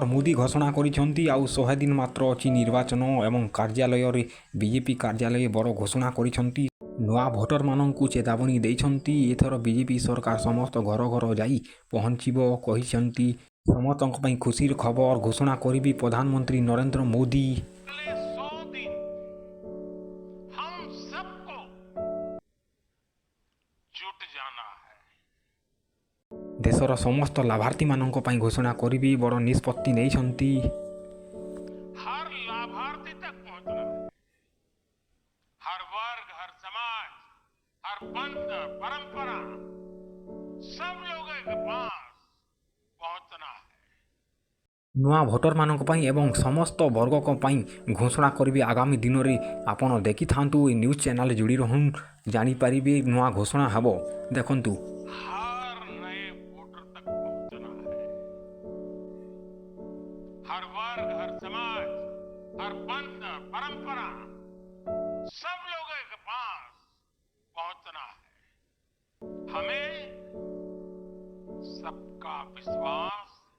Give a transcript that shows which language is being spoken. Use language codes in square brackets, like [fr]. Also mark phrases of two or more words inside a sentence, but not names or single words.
[or] ମୋଦି ଘୋଷଣା କରିଛନ୍ତି ଆଉ 100 ଦିନ ମାତ୍ର ଅଛି ନିର୍ବାଚନ ଏବଂ କାର୍ଯ୍ୟାଳୟରେ ବିଜେପି କାର୍ଯ୍ୟାଳୟ ବଡ଼ ଘୋଷଣା କରିଛନ୍ତି। ନୂଆ ଭୋଟରମାନଙ୍କୁ ଚେତାବନୀ ଦେଇଛନ୍ତି। ଏଥର ବିଜେପି ସରକାର ସମସ୍ତ ଘର ଘର ଯାଇ ପହଞ୍ଚିବ କହିଛନ୍ତି। ସମସ୍ତଙ୍କ ପାଇଁ ଖୁସିର ଖବର ଘୋଷଣା କରିବି ପ୍ରଧାନମନ୍ତ୍ରୀ ନରେନ୍ଦ୍ର ମୋଦି। [hi] अगले 100 दिन हम सबको जुट जाना है। [or] ଦେଶର ସମସ୍ତ ଲାଭାର୍ଥୀମାନଙ୍କ ପାଇଁ ଘୋଷଣା କରିବି ବଡ଼ ନିଷ୍ପତ୍ତି ନେଇଛନ୍ତି। [hi] हर लाभार्थी तक पहुंचना है। हर वर्ग, हर समाज, हर पंथ, परंपरा, सब लोगों के पास पहुंचना है। [or] ନୂଆ ଭୋଟରମାନଙ୍କ ପାଇଁ ଏବଂ ସମସ୍ତ ବର୍ଗଙ୍କ ପାଇଁ ଘୋଷଣା କରିବି ଆଗାମୀ ଦିନରେ। ଆପଣ ଦେଖିଥାନ୍ତୁ ଏ ନ୍ୟୁଜ୍ ଚ୍ୟାନେଲ୍ ଯୋଡ଼ି ରହୁନ୍, ଜାଣିପାରିବେ ନୂଆ ଘୋଷଣା ହେବ। ଦେଖନ୍ତୁ। [hi] हर नए वोटर तक पहुंचना है। हर वर्ग, हर समाज, हर पंथ, परंपरा, सब लोगों के पास पहुंचना है। हमें सबका विश्वास